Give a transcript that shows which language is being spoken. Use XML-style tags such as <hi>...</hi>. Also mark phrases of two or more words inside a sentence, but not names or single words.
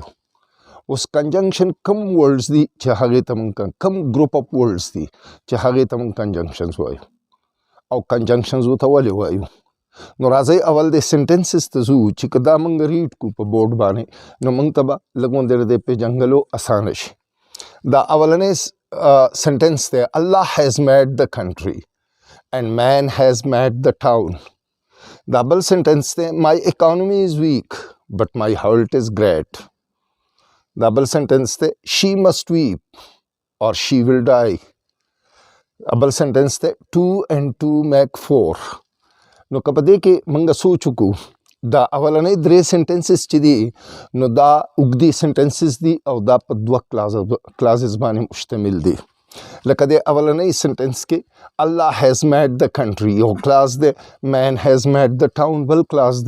<ps>اوس کنجنکشن کم ورډز دي چې هغې ته موږ کم</ps> <en>group of words</en> <ps>دي چې هغې ته موږ کنجنکشنز وایو او کنجنکشنز ورته ولې وایو. نو راځئ اول د سنټنسز ته ځو چې که دا موږ ریډ کړو په بورډ باندې نو موږ ته به لږ غوندې د پیژندلو اسانه شي. دا اولنی سنټنس دی:</ps> <en>Allah has made the country and man has made the town.</en> <ps>دا بل سنټنس دی:</ps> <en>My economy is weak but my heart is great.</en> <ps>دا بل سنټنس دی:</ps> <en>She must weep or she will die.</en> <ps>بل سنټنس دی:</ps> <en>2 and 2 make 4.</en> <ps>نو که په دې کې موږ سوچ وکړو دا اولنی 3 سنټنسز چې دي نو دا اوږدې سنټنسز دي او دا په 2 کلازز باندې مشتمل دي. لکه د اولنی سنټنس کې</ps> <en>Allah has made the country</en> <ps>یو کلاس دی،</ps> <en>man has made the town</en> <ps>بل کلاس دی.</ps>